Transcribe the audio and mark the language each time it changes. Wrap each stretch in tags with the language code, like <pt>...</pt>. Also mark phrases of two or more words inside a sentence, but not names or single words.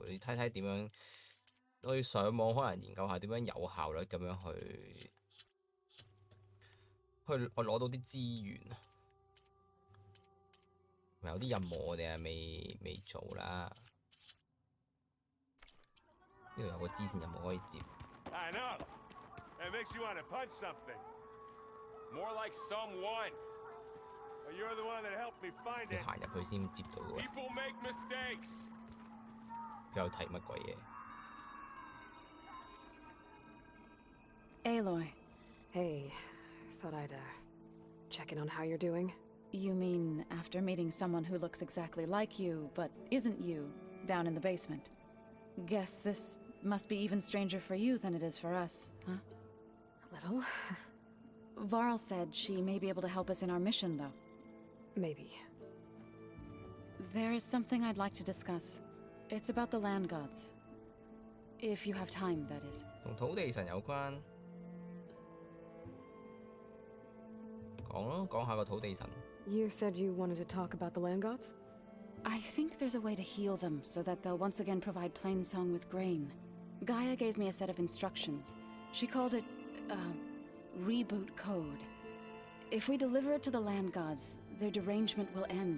<yue>你睇睇點樣，我要上網可能研究下點樣有效率咁樣去我攞到啲資源啊！有啲任務我哋係未做啦。呢度有個支線任務可以接。</yue> <en>I know. It makes you want to punch something. More like someone. You're the one that helped me find it.</en> <yue>要行入去先接到喎。</yue> <en>People make mistakes.</en> <yue>佢有睇乜鬼嘢</yue> <en>Aloy. Hey, thought I'd check in on how you're doing. You mean after meeting someone who looks exactly like you, but isn't you, down in the basement? Guess this must be even stranger for you than it is for us, huh? A little. Varl said she may be able to help us in our mission, though. Maybe. There is something I'd like to discuss. It's about the land gods. If you have time, that is.</en> <yue>同土地神有關。講下個土地神。</yue> <en>You said you wanted to talk about the land gods? I think there's a way to heal them so that they'll once again provide Plainsong with grain. Gaia gave me a set of instructions. She called it, reboot code. If we deliver it to the land gods, their derangement will end.</en>